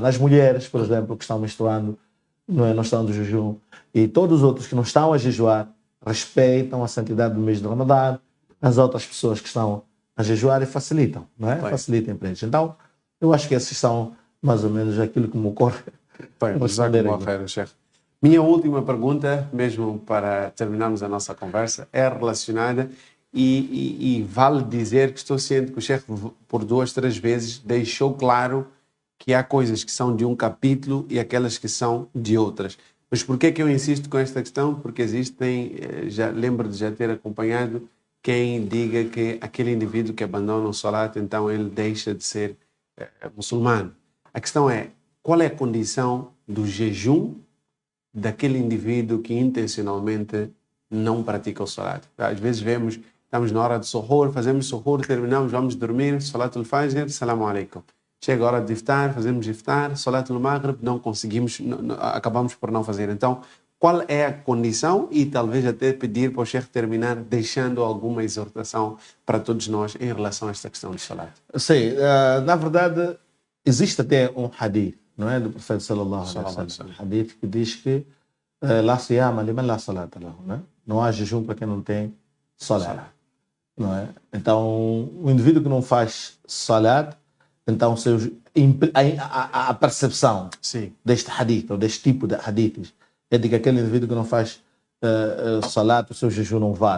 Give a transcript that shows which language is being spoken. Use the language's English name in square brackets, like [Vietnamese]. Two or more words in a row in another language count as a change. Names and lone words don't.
[Portuguese] As mulheres, por exemplo, que estão menstruando, não estão de jejum, e todos os outros que não estão a jejuar, respeitam a santidade do mês de Ramadã, as outras pessoas que estão a jejuar e facilitam, não é? Bem. Facilitam para eles. Então, eu acho que esses são mais ou menos aquilo que me ocorre. Bem, Responder [Arabic] جزاكم الله خير، شيخ. [Portuguese] Minha última pergunta, mesmo para terminarmos a nossa conversa, é relacionada e vale dizer que estou ciente que o Sheikh, por 2, 3 vezes, deixou claro que há coisas que são de um capítulo e aquelas que são de outras. Mas por que é que eu insisto com esta questão? Porque existem, já lembro de já ter acompanhado quem diga que aquele indivíduo que abandona o salat, então ele deixa de ser muçulmano. A questão é, qual é a condição do jejum daquele indivíduo que intencionalmente não pratica o salat? Às vezes vemos, estamos na hora de suhoor, fazemos suhoor, terminamos, vamos dormir, [Arabic] صلاة الفجر، السلام عليكم. [Portuguese] Chega a hora de iftar, fazemos iftar, [Arabic] صلاة المغرب, [Portuguese] não conseguimos, acabamos por não fazer. Então, qual é a condição? E talvez até pedir para o Sheikh terminar deixando alguma exortação para todos nós em relação a esta questão do salat. Sim, na verdade, existe até um hadith, não é? Do profeta [Arabic] صلى الله عليه وسلم. [Portuguese] Um hadith que diz que [Arabic] لا صيام لمن لا صلاة له, [Portuguese] não é? Não há jejum para quem não tem salat, não é? Então, o indivíduo que não faz salat, então a percepção deste hadith, ou deste tipo de hadiths, é de que aquele indivíduo que não faz salat, o seu jejum não vale.